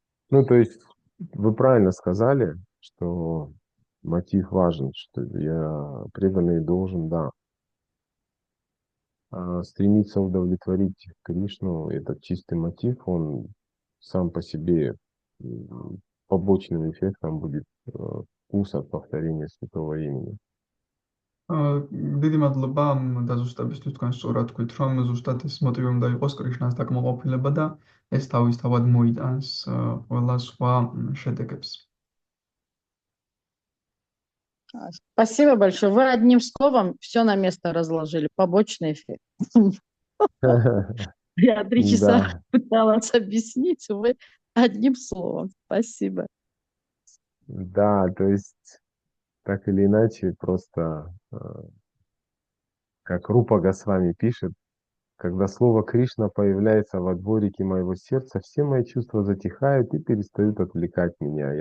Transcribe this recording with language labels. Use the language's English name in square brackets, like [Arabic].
[Russian] Ну, то есть вы правильно сказали, что мотив важен, что я преданный должен, да, стремиться удовлетворить Кришну, этот чистый мотив, он сам по себе побочным эффектом будет вкус от повторения святого имени. [Georgian] დიდი მადლობა ამ დაზუსტებისთვის თქვენ სწორად თქვით რომ ზუსტად ეს მოტივი უნდა იყოს კრიშნას დაკმაყოფილება და ეს თავისთავად მოიტანს ყველა სხვა შედეგებს. [Russian] Спасибо большое. Вы одним словом все на место разложили. Побочный эффект. Я 3 часа пыталась объяснить, вы одним словом. Спасибо. Да, то есть так или иначе, просто как Рупа Госвами пишет, когда слово Кришна появляется во дворике моего сердца, все мои чувства затихают и перестают отвлекать меня.